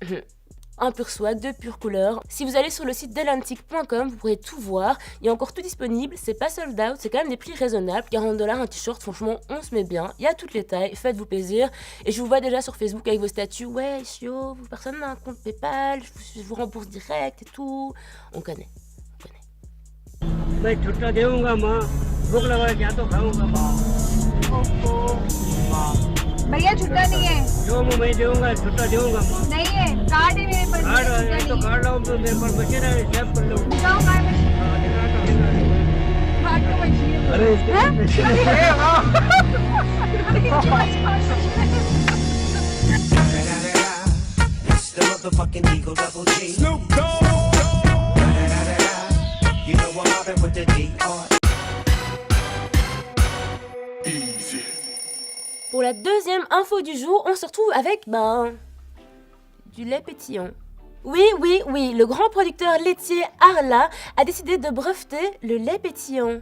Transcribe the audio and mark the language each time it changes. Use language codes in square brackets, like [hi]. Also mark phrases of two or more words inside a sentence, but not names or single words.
[fr] Un pur swag de pure couleur. Si vous allez sur le site delantique.com, vous pourrez tout voir. Il y a encore tout disponible, c'est pas [en] sold out, [fr] c'est quand même des prix raisonnables. 40$ un t-shirt, franchement, on se met bien. Il y a toutes les tailles, faites-vous plaisir. Et je vous vois déjà sur Facebook avec vos statuts. Ouais, chiot, personne n'a un compte PayPal, je vous rembourse direct et tout. On connaît. [hi] मैं छुट्टा देऊंगा माँ भूख लगा है क्या तो खाऊंगा माँ भैया छुट्टा नहीं है जो मैं देऊंगा छुट्टा देऊंगा माँ नहीं है कार्ड है मेरे पास कार्ड छुट्टा है तो नहीं कार्ड लाऊं तो मेरे पर बचे रहे सेव कर लो दिखाओ कार्ड में कार्ड तो मशीन है अरे [en] It's the motherfucking Eagle Double G. Snoop Dogg. You know I'm mobbing with the D.R. [fr] Pour la deuxième info du jour, on se retrouve avec, du lait pétillant. Oui, le grand producteur laitier Arla a décidé de breveter le lait pétillant.